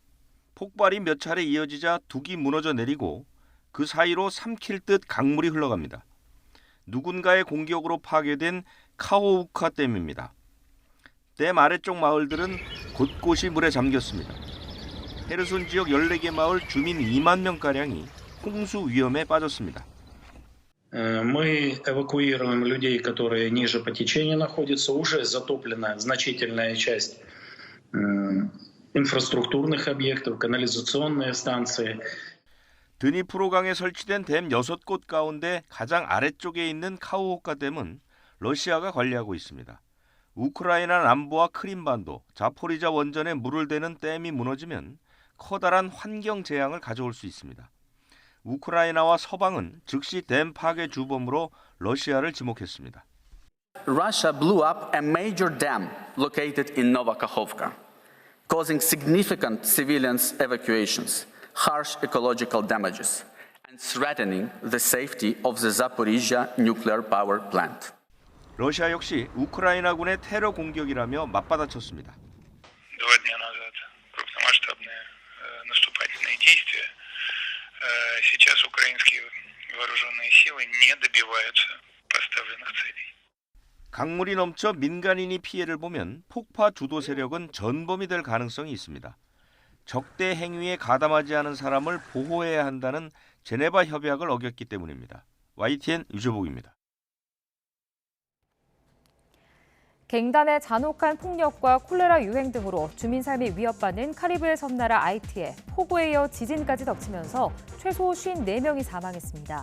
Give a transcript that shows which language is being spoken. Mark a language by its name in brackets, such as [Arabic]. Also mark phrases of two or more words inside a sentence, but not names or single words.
[Korean] 폭발이 몇 차례 이어지자 둑이 무너져 내리고 그 사이로 삼킬 듯 강물이 흘러갑니다. 누군가의 공격으로 파괴된 카호우카 댐입니다. 댐 아래쪽 마을들은 곳곳이 물에 잠겼습니다. 헤르손 지역 14개 마을 주민 2만 명가량이 홍수 위험에 빠졌습니다. [Russian] Мы эвакуируем людей, которые ниже по течению находятся. Уже затоплена значительная часть инфраструктурных объектов, канализационные станции. [Korean] 드니프로강에 설치된 댐 6곳 가운데 가장 아래쪽에 있는 카호우카 댐은 러시아가 관리하고 있습니다. 우크라이나 남부와 크림반도, 자포리자 원전에 물을 대는 댐이 무너지면 커다란 환경 재앙을 가져올 수 있습니다. 우크라이나와 서방은 즉시 댐 파괴 주범으로 러시아를 지목했습니다. [English] Russia blew up a major dam located in Nova Kakhovka, causing significant civilian evacuations, harsh ecological damages, and threatening the safety of the Zaporizhzhia nuclear power plant. [Korean] 러시아 역시 우크라이나군의 테러 공격이라며 맞받아쳤습니다. [Russian] 2 дня назад крупномасштабные наступательные действия. Сейчас украинские вооруженные силы не добиваются поставленных целей. [Korean] 강물이 넘쳐 민간인이 피해를 보면 폭파 주도 세력은 전범이 될 가능성이 있습니다. 적대 행위에 가담하지 않은 사람을 보호해야 한다는 제네바 협약을 어겼기 때문입니다. YTN 유재복입니다. 갱단의 잔혹한 폭력과 콜레라 유행 등으로 주민 삶이 위협받는 카리브해 섬나라 아이티에 폭우에 이어 지진까지 덮치면서 최소 54명이 사망했습니다.